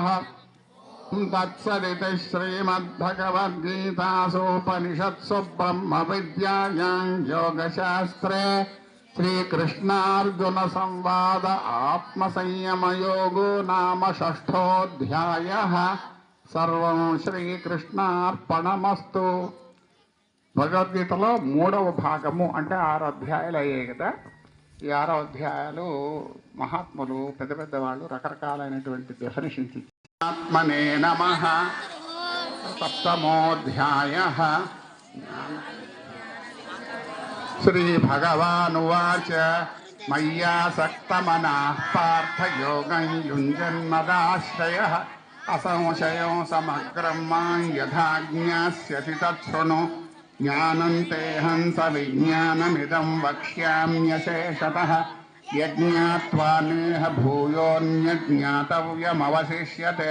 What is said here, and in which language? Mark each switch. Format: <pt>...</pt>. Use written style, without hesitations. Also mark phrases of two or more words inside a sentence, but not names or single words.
<sa>तत्सदिति श्रीमद्भगवद्गीतासूपनिषत्सु ब्रह्मविद्यायां योगशास्त्रे श्रीकृष्णार्जुनसंवाद आत्मसंयमयोगो नाम षष्ठोऽध्यायः। सर्वं శ్రీకృష్ణార్పణమస్తు.</sa> <te>భగవద్గీతలో 3వ భాగము అంటే 6 అధ్యాయాలు అయ్యాయి కదా. ఈ 6 అధ్యాయాలు మహాత్ములు పెద్ద పెద్ద వాళ్ళు రకరకాలైనటువంటి డెఫినిషన్స్ ఇచ్చారు.</te> <sa>ఆత్మనే నమః. సప్తమోऽధ్యాయः. శ్రీభగవానువాచ మయ్యాసక్తమనః పార్థ యోగం యుञ्जन्मदाश्रयः असंशयो समग्रं मां यथा ज्ञास्यसि तच्छृणु. ज्ञानं तेऽहं सविज्ञानमिदं वक्ष्याम्यशेषतः. यज्ञात्वा नेह भूयोऽन्यज्ञातव्यमवशिष्यते.</sa>